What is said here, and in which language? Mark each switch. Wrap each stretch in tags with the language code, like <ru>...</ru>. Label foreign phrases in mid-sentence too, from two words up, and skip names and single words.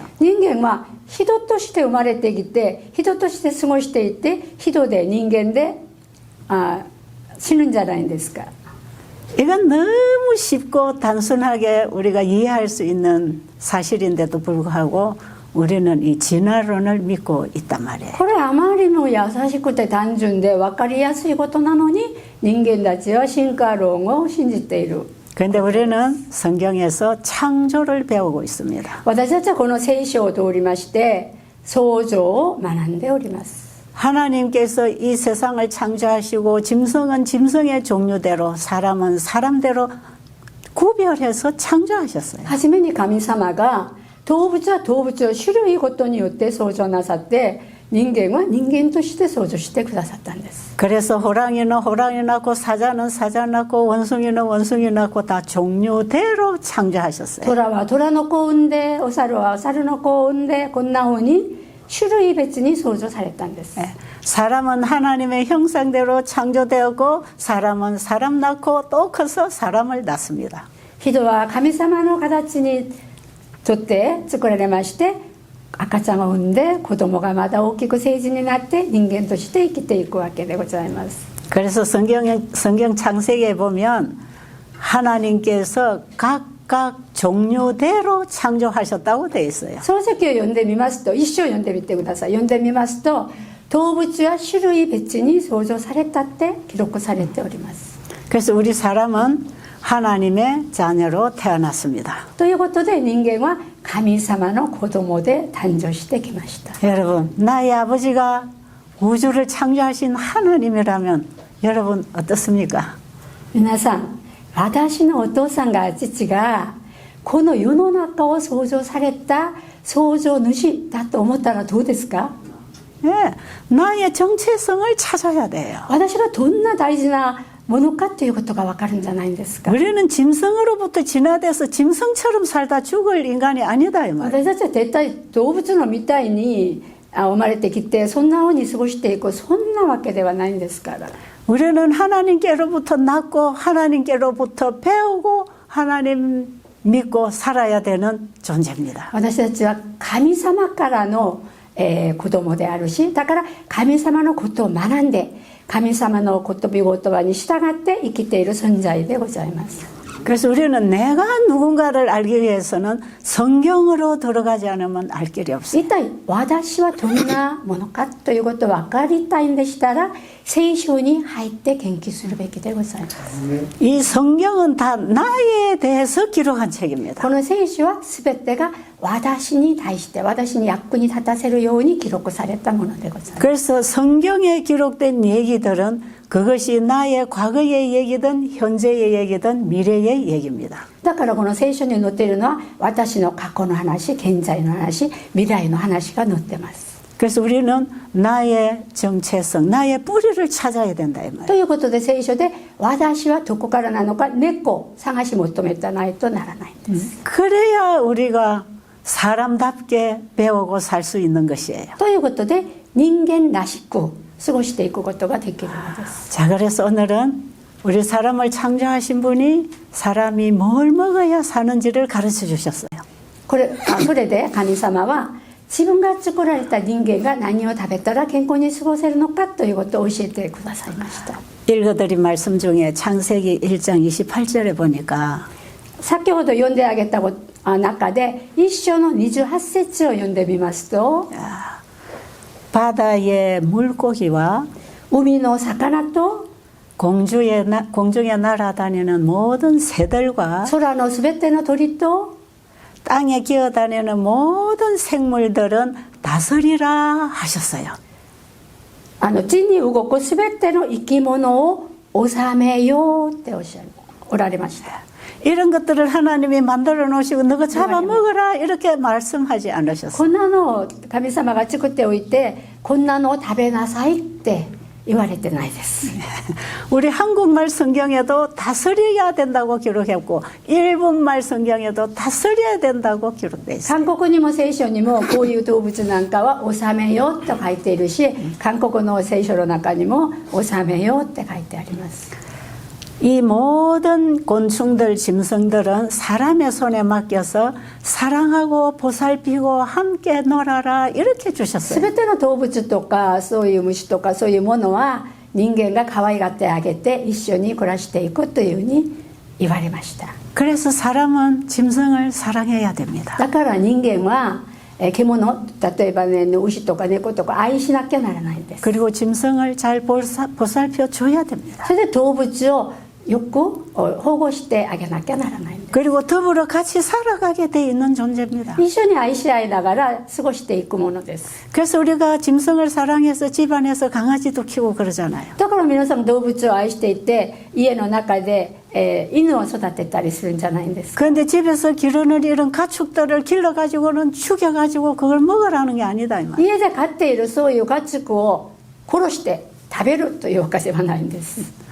<ja>人間は人として生まれてきて人として過ごしていて人で人間で死ぬんじゃないんですか。</ja> <ko>이건 너무 쉽고 단순하게 우리가 이해할 수 있는 사실인데도 불구하고 우리는 이 진화론을 믿고 있단 말이에요.</ko> <ja>これあまりにも優しくて単純で分かりやすいことなのに人間たちは進化論を信じている。</ja> <ko>그런데 우리는 성경에서 창조를 배우고 있습니다.</ko> <ja>私たちはこの聖書を通りまして創造を学んでおります。</ja> <ko>하나님께서 이 세상을 창조하시고 짐승은 짐승의 종류대로 사람은 사람대로 구별해서 창조하셨어요.</ko> <ja>初めに神様が動物は動物を種類ごとによって創造なさって人間は人間として創造してくださったんです。</ja> <ko>그래서 호랑이는 호랑이 낳고 사자는 사자 낳고 원숭이는 원숭이 낳고 다 종류대로 창조하셨어요.</ko> <ja>虎は虎の子を産んでお猿はお猿の子を産んでこんな風に種類別に創造されたんです。</ja> <ko>예, 사람은 하나님의 형상대로 창조되었고 사람은 사람 낳고 또 커서 사람을 낳습니다.</ko> <ja>人は神様の形にとって作られまして赤ちゃんを産んで子供がまた大きく成人になって人間として生きていくわけでございます。</ja> <ko>그래서 성경 창세기에 보면 하나님께서 각각 종류대로 창조하셨다고 되어 있어요.</ko> <ja>創世記を読んでみますと一章読んでみてください。読んでみますと動物は種類別に創造されたって記録されております。</ja> <ko>그래서 우리 사람은 하나님의 자녀로 태어났습니다.</ko> <ja>ということで人間は神様の子供で誕生してきました。</ja> <ko>여러분, 나의 아버지가 우주를 창조하신 하나님이라면 여러분 어떻습니까?</ko> <ja>皆さん、私のお父さんが父がこの世の中を創造された創造主だと思ったらどうですか？</ja> <ko>예, 나의 정체성을 찾아야 돼요.</ko> <ja>私がどんな大事なものかということが分かるんじゃないんですか。</ja> <ko>우리는 짐승으로부터 진화돼서 짐승처럼 살다 죽을 인간이 아니다 이 말이에요.</ko> <ja>私たちは絶対動物のみたいに生まれてきてそんなふうに過ごしていくそんなわけではないんですから。</ja> <ko>우리는 하나님께로부터 낳고 하나님께로부터 배우고 하나님 믿고 살아야 되는 존재입니다.</ko> <ja>私たちは神様からの、子供であるしだから神様のことを学んで神様の言葉に従って生きている存在でございます。</ja> <ko>그래서 우리는 내가 누군가를 알기 위해서는 성경으로 들어가지 않으면 알 길이 없어요.</ko> <ja>一体私はどんなものかということを分かりたいんでしたら聖書に入って研究するべきでございます。</ja> <ko>이 성경은 다 나에 대해서 기록한 책입니다.</ko> <ja>この聖書は全てが私に対して私に役に立たせるように記録されたものでございます。</ja> <ko>그래서 성경에 기록된 얘기들은 그것이 나의 과거의 얘기든 현재의 얘기든 미래의 얘기입니다.</ko> <ja>だからこの聖書に載っているのは私の過去の話、現在の話、未来の話が載ってます。</ja> <ko>그래서 우리는 나의 정체성, 나의 뿌리를 찾아야 된다 이</ko> <ja>と</ja> <ko>말이에요.</ko> <ja>いうことで聖書で私はどこからなのか根っこを探し求めたないとならないんです。</ja> <ko>그래야 우리가 사람답게 배우고 살 수 있는 것이에요.</ko> <ja>ということで人間らしく過ごしていくことができるのです。</ja> <ko>자, 그래서 오늘은 우리 사람을 창조하신 분이 사람이 뭘 먹어야 사는지를 가르쳐 주셨어요.</ko> <ja>それで神様は自分が作られた人間が何を食べたら健康に過ごせるのかということを教えてくださいました。</ja> <ko>읽어드린 말씀 중에 창세기 1장 28절에 보니까</ko> <ja>先ほど読んであげた中で一章の28節を読んでみますと</ja> <ko>바다의 물고기와</ko> <ja>海の魚と</ja> <ko>공중에 날아다니는 모든 새들과</ko> <ja>空のすべての鳥と</ja> <ko>땅에 기어다니는 모든 생물들은 다스리라 하셨어요.</ko> <ja>地に動くすべての生き物を治めようっておられました。</ja> <ko>이런 것들을 하나님이 만들어 놓으시고 너가 잡아먹어라 이렇게 말씀하지</ko> <ja>こ</ja> <ko>않으셨어요.</ko> <ja>んなのを神様が作っておいてこんなのを食べなさいって言われてないです。</ja> <ko>우리 한국말 성경에도 다스려야 된다고 기록했고 일본말 성경에도 다스려야 된다고 기록되어 있어요.</ko> <ja>韓国にも聖書にもこういう動物なんかは治めようと書いているし韓国の聖書の中にも治めようって書いてあります。</ja> <ko>이 모든 곤충들, 짐승들은 사람의 손에 맡겨서 사랑하고 보살피고 함께 놀아라 이렇게</ko> <ja>す</ja> <ko>주셨어요.</ko> <ja>べての動物とかそういう虫とかそういうものは人間が可愛がってあげて一緒に暮らしていくというふうに言われました。</ja> <ko>그래서 사람은 짐승을 사랑해야 됩니다.</ko> <ja>だから人間は獣、例えばね牛とか猫とか愛しなきゃならないんです。</ja> <ko>그리고 짐승을 잘 보살펴 줘야 됩니다.</ko> <ja>それで動物をよく保護してあげなきゃならないんです。</ja> <ko>그리고 더불어 같이 살아가게 돼 있는 존재입니다.</ko> <ja>一緒に愛し合いながら過ごしていくものです。</ja> <ko>그래서 우리가 짐승을 사랑해서 집안에서 강아지도 키우고 그러잖아요.</ko> <ja>だから皆さん動物を愛していて家の中で、犬を育てたりするんじゃないんですか。</ja> <ko>그런데 집에서 기르는 이런 가축들을 길러가지고는 죽여가지고 그걸 먹으라는 게 아니다 이 말.</ko> <ja>家で飼っているそういう家畜を殺して食べるというわけではないんです。</ja>